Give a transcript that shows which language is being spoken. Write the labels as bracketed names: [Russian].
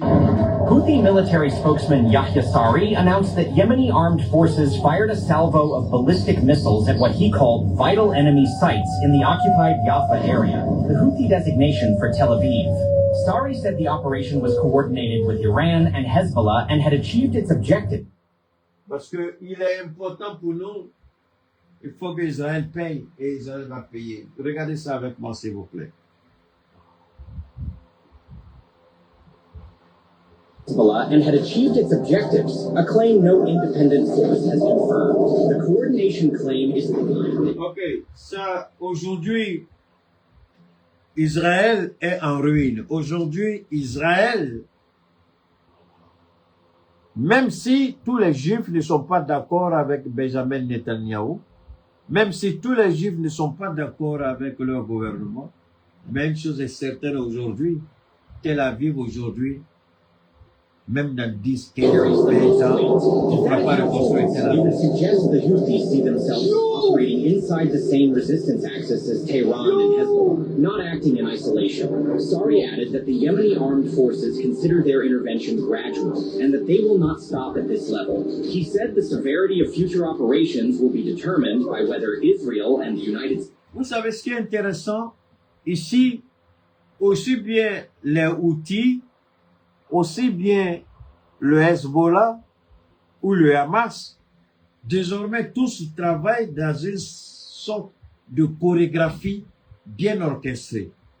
[English] Houthi military spokesman Yahya Sari announced that Yemeni armed forces fired a salvo of ballistic missiles at what he called vital enemy sites in the occupied Jaffa area, the Houthi designation for Tel Aviv. Sari said the operation was coordinated with Iran and Hezbollah and had achieved its objective. [French] Parce que il est important pour nous, il faut que Israël paye et Israël va payer. Regardez ça avec moi, s'il vous plaît. [English] Hezbollah and had achieved its objectives, a claim no independent source has confirmed. The coordination claim is... [French] Ok, ça, aujourd'hui, Israël est en ruine. Aujourd'hui, Israël, même si tous les Juifs ne sont pas d'accord avec Benjamin Netanyahu, même si tous les Juifs ne sont pas d'accord avec leur gouvernement, même chose est certaine aujourd'hui, Tel Aviv aujourd'hui même dans 10, 15, 20 ans, on ne pourra pas reconstruire Tel Aviv. [English] Even suggests the Houthis see themselves operating inside the same resistance axis as Tehran and Hezbollah, not acting in isolation. Sari added that the Yemeni armed forces consider their intervention gradual and that they will not stop at this level. He said the severity of future operations will be determined by whether Israel and the United States. [French] Vous savez ce qui est intéressant? Ici, aussi bien les Houthis, aussi bien le Hezbollah ou le Hamas, désormais tous travaillent dans une sorte de chorégraphie bien orchestrée.